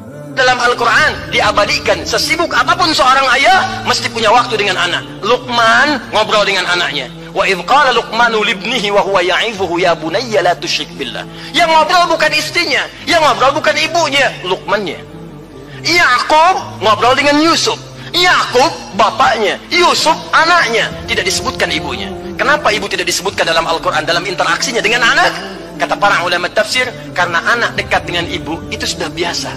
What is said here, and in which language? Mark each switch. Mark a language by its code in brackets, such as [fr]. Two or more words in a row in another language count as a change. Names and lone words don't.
[id] Dalam Al-Quran diabadikan, sesibuk apapun seorang ayah mesti punya waktu dengan anak. Luqman ngobrol dengan anaknya. [ar] وإذ قال لقمان لابنه وهو يعظه يا بني لا تشرك بالله. [id] Yang ngobrol bukan istrinya, yang ngobrol bukan ibunya, Luqmannya. Yakub ngobrol dengan Yusuf. Yakub bapaknya, Yusuf anaknya, tidak disebutkan ibunya. Kenapa ibu tidak disebutkan dalam Al-Quran dalam interaksinya dengan anak? Kata para ulama tafsir, karena anak dekat dengan ibu itu sudah biasa.